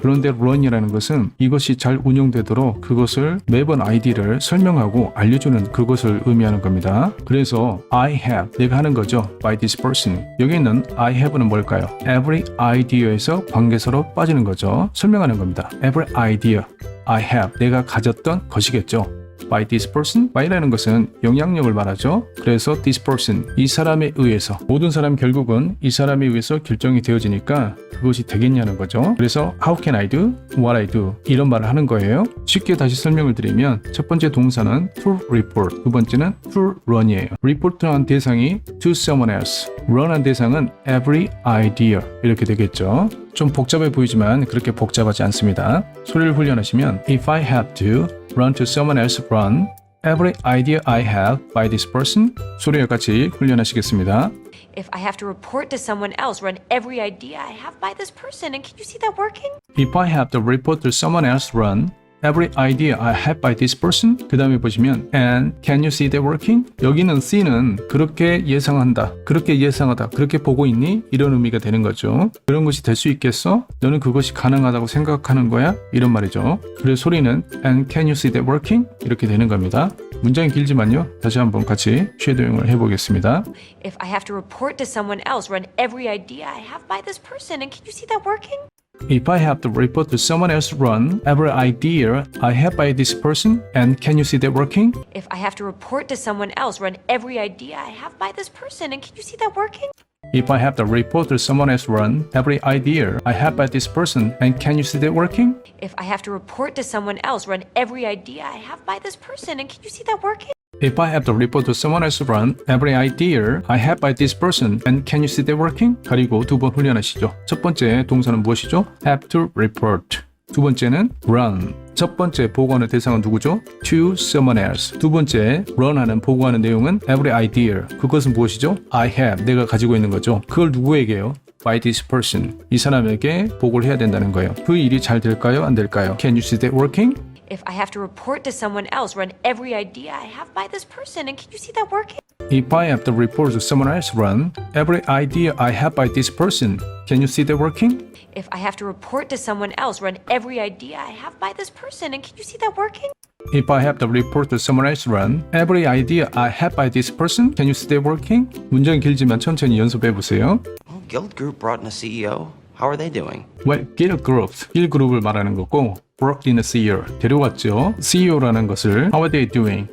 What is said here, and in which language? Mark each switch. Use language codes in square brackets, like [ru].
[ko] 그런데 run이라는 것은 이것이 잘 운영되도록 그것을 매번 아이디를 설명하고 알려주는 그것을 의미하는 겁니다. 그래서 [en] I have [ko] 내가 하는 거죠. [en] by this person. [ko] 여기 있는 [en] I have [ko] 는 뭘까요? every idea에서 관계사로 빠지는 거죠. 설명하는 겁니다. [en] every idea I have [ko] 내가 가졌던 것이겠죠. [en] by this person, [ko] by라는 것은 영향력을 말하죠. 그래서 [en] this person, [ko] 이 사람에 의해서 모든 사람 결국은 이 사람에 의해서 결정이 되어지니까 그것이 되겠냐는 거죠. 그래서 [en] how can I do what I do [ko] 이런 말을 하는 거예요. 쉽게 다시 설명을 드리면 첫 번째 동사는 to report, 두 번째는 to run이에요. report한 대상이 [en] to someone else, [ko] run한 대상은 every idea 이렇게 되겠죠. 좀 복잡해 보이지만 그렇게 복잡하지 않습니다. [en] 소리를 훈련하시면 If I have to run to someone else run every idea I have by this person 소리와 같이 훈련하시겠습니다. If I have to report to someone else, run every idea I have by this person, and can you see that working? If I have to report to someone else run every idea I have by this person [ko] 그 다음에 보시면 [en] and can you see that working? [ko] 여기는 see는 그렇게 예상한다 그렇게 예상하다 그렇게 보고 있니? 이런 의미가 되는 거죠. 그런 것이 될 수 있겠어? 너는 그것이 가능하다고 생각하는 거야? 이런 말이죠. 그래서 소리는 [en] and can you see that working? [ko] 이렇게 되는 겁니다. 문장이 길지만요. 다시 한번 같이 쉐도잉을 해보겠습니다. [en] If I have to report to someone else, run every idea I have by this person, and can you see that working? If I have to report to someone else run every idea I have by this person and can you see that working? If I have to report to someone else, run every idea I have by this person, and can you see that working? If I have to report to someone else run every idea I have by this person and can you see that working? If I have to report to someone else, run every idea I have by this person, and can you see that working? If I have to report to someone else run every idea I have by this person, and can you see that working? [ko] 가리고 두 번 훈련하시죠. 첫 번째 동사는 무엇이죠? [en] have to report. [ko] 두 번째는 [en] run. [ko] 첫 번째 보고하는 대상은 누구죠? [en] to someone else. [ko] 두 번째 run하는 보고하는 내용은 every idea. 그것은 무엇이죠? [en] I have. [ko] 내가 가지고 있는 거죠. 그걸 누구에게요? [en] by this person. [ko] 이 사람에게 보고를 해야 된다는 거예요. 그 일이 잘 될까요? 안 될까요? [en] Can you see that working? If I have to report to someone else, run every idea I have by this person, and can you see that working? If I have to report to someone else run every idea I have by this person, can you see that working? If I have to report to someone else, run every idea I have by this person, and can you see that working? If I have to report to someone else run every idea I have by this person, can you see that working? [ko] 문장이 길지만 천천히 연습해 보세요. [en] Well, Guild Group brought in a CEO. How are they doing? Well, Guild Group, Guild Group을 [ko] 말하는 거고 [en] brought in a CEO, [ko] 데려왔죠. CEO라는 것을 [en] How are they doing?